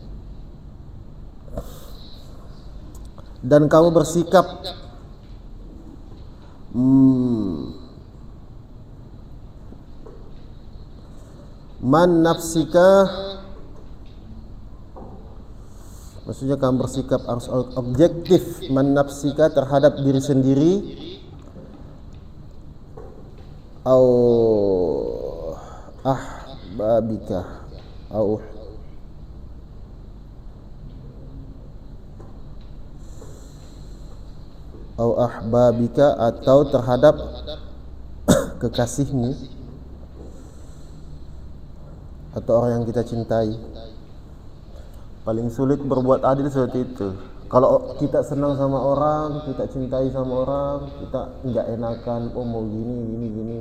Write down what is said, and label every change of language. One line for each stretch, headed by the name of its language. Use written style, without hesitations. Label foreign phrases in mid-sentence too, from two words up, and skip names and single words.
Indonesian: Dan kamu bersikap
Arabic: من نفسك,
Indonesian: maksudnya kamu bersikap harus objektif.
Arabic: من نفسك,
Indonesian: terhadap diri sendiri.
Arabic: أو أحبابك، أو أو أحبابك,
Indonesian: atau terhadap kekasihmu atau orang yang kita cintai. Paling sulit berbuat adil seperti itu. Kalau kita senang sama orang, kita cintai sama orang, kita nggak enakan, oh mau gini.